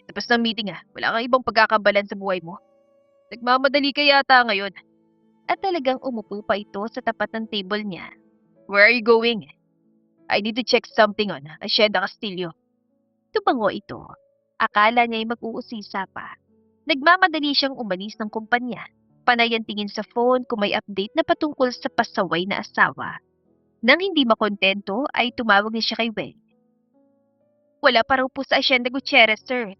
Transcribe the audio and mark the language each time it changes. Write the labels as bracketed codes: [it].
[tl] Tapos ng meeting wala kang ibang pagkakabalan sa buhay mo. Nagmamadali ka yata ngayon. At talagang umupo pa ito sa tapat ng table niya. [en] Where are you going? I need to check something on Hacienda Castillo. [tl] Tumango ito. Akala niya ay mag-uusisa pa. Nagmamadali siyang umalis ng kumpanya. Panay ang tingin sa phone kung may update na patungkol sa pasaway na asawa. Nang hindi makontento ay tumawag niya siya kay Wen. Wala pa raw po sa Hacienda Gutierrez, sir.